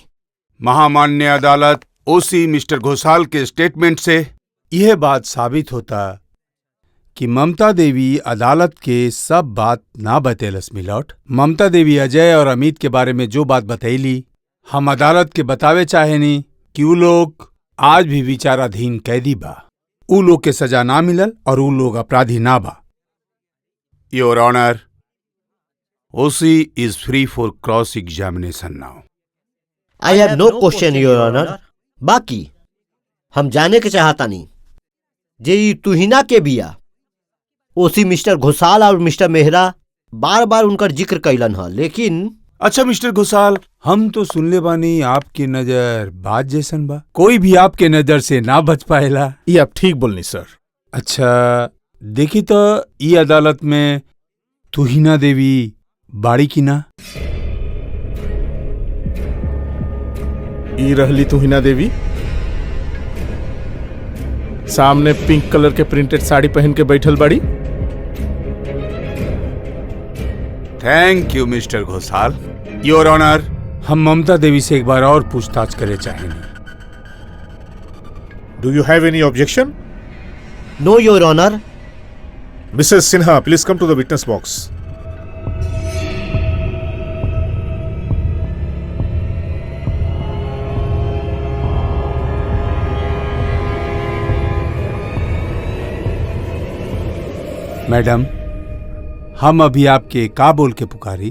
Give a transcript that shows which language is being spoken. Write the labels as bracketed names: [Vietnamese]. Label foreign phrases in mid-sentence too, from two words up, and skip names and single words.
[Bhojpuri] महामान्य अदालत, ओसी मिस्टर घोसाल के स्टेटमेंट से यह बात साबित होता कि ममता देवी अदालत के सब बात ना बतेलस मिलौट। ममता देवी अजय और अमित के बारे में जो बात बतैली हम अदालत के बतावे चाहेनी कि उ लोग आज भी विचाराधीन कैदी बा। उ लोग के सजा ना मिलल और उ लोग अपराधी ना बा। [English] Your Honour, OC is free for cross examination now. I have no question Your Honour. [Bhojpuri] बाकी हम जाने के चाहता नहीं जे ई तुहिना के बिया ओसी मिस्टर घोसाल और मिस्टर मेहरा बार बार उनकर जिक्र कैलन है, लेकिन अच्छा मिस्टर घोसाल, हम तो सुनले बानी आपकी नजर बाज जैसन बा, कोई भी आपके नजर से ना बच पाएला। ये आप ठीक बोलनी सर। अच्छा देखी तो ई अदालत में तुहिना देवी बाड़ी की ना? ई रहली तुहिना देवी, सामने [English] pink colour [Bhojpuri] के प्रिंटेड साड़ी पहन के बैठल बड़ी। [English] Thank you Mister Ghosal. Your Honour, [Bhojpuri] हम ममता देवी से एक बार और पूछताछ करे चाहेंगे। [English] Do you have any objection? No Your Honour. Mrs Sinha, please come to the witness box. [Bhojpuri] मैडम, हम अभी आपके का बोल के पुकारी?